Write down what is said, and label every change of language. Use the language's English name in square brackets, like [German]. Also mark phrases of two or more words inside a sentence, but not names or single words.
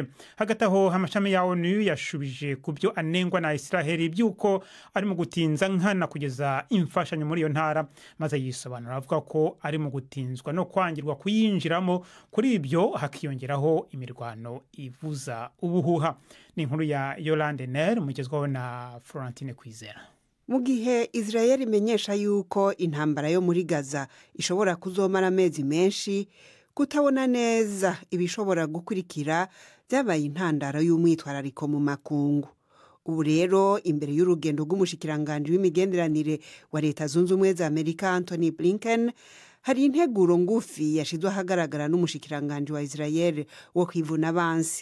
[Rundi] Hagati aho amashami ya ONU yashubije ku byo anengwa na Israel byuko ari mu gutinza nkana kugeza imfashanyo muri iyo ntara, maze yisobanura avuga ko ari mu gutinzwa no kwangirwa kuyinjiramo. Kuri ibyo hakiyongeraho imirwano ivuza ubuhuha. Ni inkuru ya Yolande Ner mugezwaho na Florentine Kwizera. Mu gihe Israel imenyesha yuko intambara yo muri Gaza ishobora kuzomara amezi menshi, kutabona neza ibishobora gukurikira byabaye intandaro y'umwitwarariko mu makungu. Ubu rero imbere y'urugendo rw'umushikiranganje w'imigenderanire wa Leta Zunze Ubumwe za Amerika Anthony Blinken, hari integuro ngufi yashizwe ahagaragara n'umushikiranganje wa Israel wo kwivuna abansi.